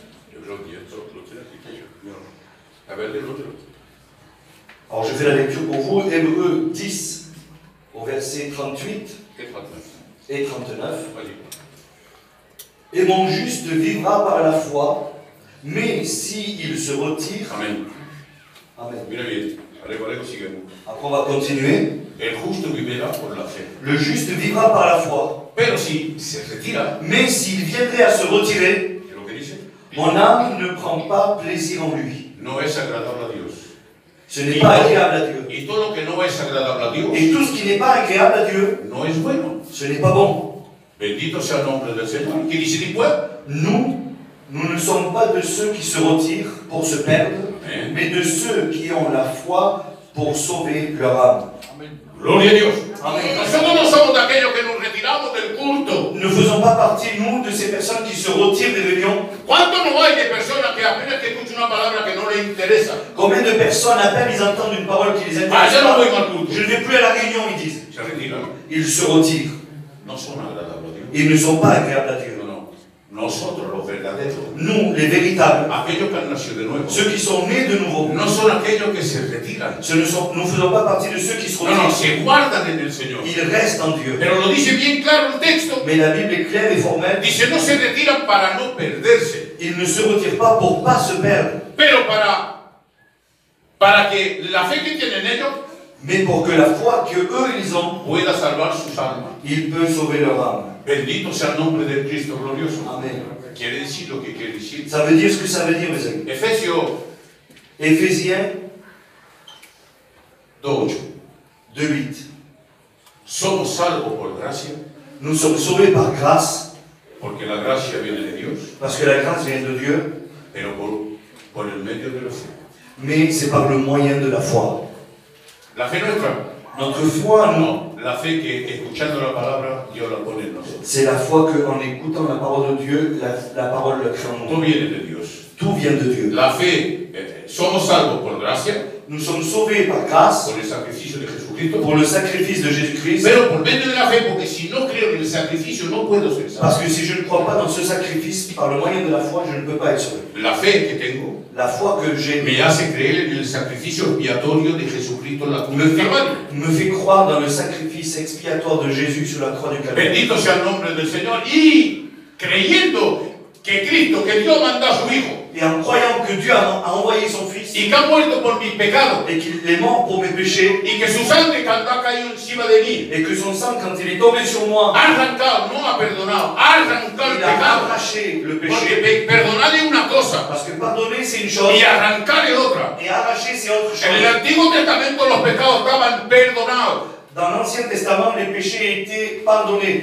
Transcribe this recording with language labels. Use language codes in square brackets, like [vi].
[es] Yo creo que esto lo tiene aquí. A ver, el otro. [fr] Alors je fais la lecture pour vous, Hébreux 10, au verset 38 et 39. Et mon juste vivra par la foi, mais s'il se retire... [es] Amén. Amen. Mira bien. Luego seguimos. [fr] Après on va continuer. [es] El justo vivirá por la fe. [fr] Le juste vivra par la foi. [es] Pero si se retira, [fr] Mais s'il viendrait à se retirer, [es] ¿qué es lo que dice? [fr] mon âme ne prend pas plaisir en lui. [es] No es agradable a Dios. [fr] Ce n'est pas agréable à Dieu. [es] Y todo lo que no es agradable a Dios [fr] Et tout ce qui n'est pas agréable à Dieu, [es] no es bueno. [fr] ce n'est pas bon. [es] Bendito sea el nombre del Señor. ¿Qué dice después? [fr] Nous ne sommes pas de ceux qui se retirent pour se perdre, Amen. mais de ceux qui ont la foi pour sauver leur âme. [es] Gloria a Dios. Amen. Nosotros no somos de aquellos que nos retiramos del culto. [fr] Ne faisons pas partie, nous, de ces personnes qui se retirent des réunions. [es] ¿Cuánto no hay de personas que apenas que escuchan una palabra que no les interesa? [fr] Combien de personnes, à peine ils entendent une parole qui les [es] Ah, [fr] intéresse [es] ya no voy [fr] pas, [es] al culto. [fr] je ne vais plus à la réunion, ils disent. [es] Se retiran. [fr] Ils se retirent. [es] No son agradables a Dios. [fr] Ils ne sont pas agréables à Dieu. [es] No, no. Nosotros los verdaderos, [fr] Nous, les véritables, [es] aquellos que han nacido de nuevo, [fr] ceux qui sont nés de nouveau, [es] no son aquellos que se retiran. [fr] nous ne faisons pas partie de ceux qui se [es] No, no, [fr] retirent. [es] se guardan en el Señor. [fr] Ils restent en Dieu. [es] Pero lo dice bien claro el texto. [fr] Mais la Bible est claire et formelle. [es] Dice, no se retiran para no perderse, [fr] Ils ne se retirent pas pour pas se perdre, [es] pero para que la fe que tienen ellos [fr] mais pour que la foi que eux ils ont, [es] pueda salvar sus almas. [fr] ils peuvent sauver leur âme. [es] Bendito sea el nombre de Cristo glorioso. Amen. Quiere decir lo que quiere decir. [fr] Ça veut dire ce que ça veut dire, mes amis. [es] Efesios [fr] Éphésiens [es] 2:8. [fr] 2:8. [es] Somos salvos por gracia, [fr] Nous sommes sauvés par grâce, [es] porque la gracia viene de Dios, [fr] parce que la grâce vient de Dieu, [es] pero por el medio de la fe. [fr] mais c'est par le moyen de la foi. [es] La fe nuestra, [fr] Notre foi, nous, [es] no, la fe que escuchando la palabra Dios la pone en nosotros. [fr] c'est la foi qu'en écoutant la parole de Dieu, la parole le crée en [es] Todo [fr] nous. [es] viene de Dios. [fr] Tout vient de Dieu. [es] La fe, somos salvos por gracia, [fr] Nous sommes sauvés par grâce, [es] por el sacrificio de Jesucristo, [fr] pour le sacrifice de Jésus-Christ, [es] pero por medio de la fe, porque si no creo en el sacrificio no puedo ser salvo. [fr] parce que si je ne crois pas dans ce sacrifice, par le moyen de la foi, je ne peux pas être sauvé. [es] La fe que tengo [fr] La foi que j'ai [es] me hace creer en el sacrificio expiatorio de Jesucristo en la cruz del Calvario. [fr] me fait croire dans le sacrifice expiatoire de Jésus sur la croix du Calvaire. [es] Bendito sea el nombre del Señor. Y creyendo que Cristo, que Dios mandó a su Hijo, [fr] Et en croyant que Dieu a envoyé son Fils [es] y que ha muerto por mis pecados, [fr] et qu'il est mort pour mes péchés, [es] y que su sangre cuando ha caído encima de mí, [fr] et que son sang, quand il est tombé sur moi, [es] ha arrancado, no ha perdonado, ha arrancado el [fr] il a [es] pecado. [fr] arraché le [es] Porque [fr] péché. [es] perdonar es una cosa [fr] Parce que pardonner, c'est une chose, [es] y arrancar es otra. [fr] et arracher, c'est autre [es] En el [fr] chose. [es] Antiguo Testamento los pecados estaban perdonados. [fr] Dans l'Ancien Testament, les péchés étaient pardonnés.